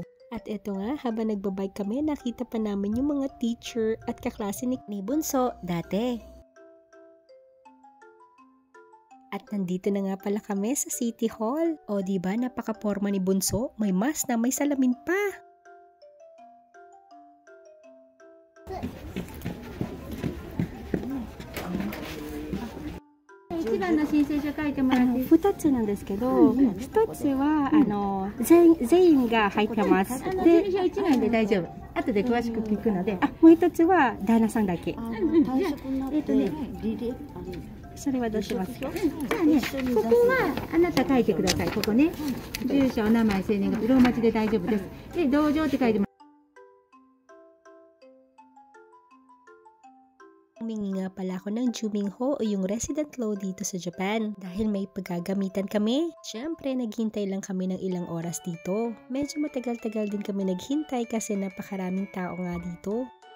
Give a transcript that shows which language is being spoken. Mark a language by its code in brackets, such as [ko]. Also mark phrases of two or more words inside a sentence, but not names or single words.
[tl] At eto nga, habang nagbabike kami, nakita pa namin yung mga teacher at kaklase ni Bunso dati. At nandito na nga pala kami sa City Hall. O diba, napaka-porma ni Bunso, may mask na may salamin pa. [ja] 一番の申請書書いてもらっていい 2つなんですけど、1つは全員が入ってます。で、1枚で大丈夫。後で詳しく聞くので。もう1つは旦那さんだけ。じゃあ、それはどうしますか？じゃあね、ここはあなた書いてください。ここね。住所、お名前、生年月日、ローマ字で大丈夫です。で、同情って書いてもらって。 [tl] Humingi nga pala ako ng Juminho o yung [en] resident law [tl] dito sa Japan dahil may paggagamitan kami. Siyempre, naghintay lang kami ng ilang oras dito. Medyo matagal-tagal din kami naghintay kasi napakaraming tao nga dito.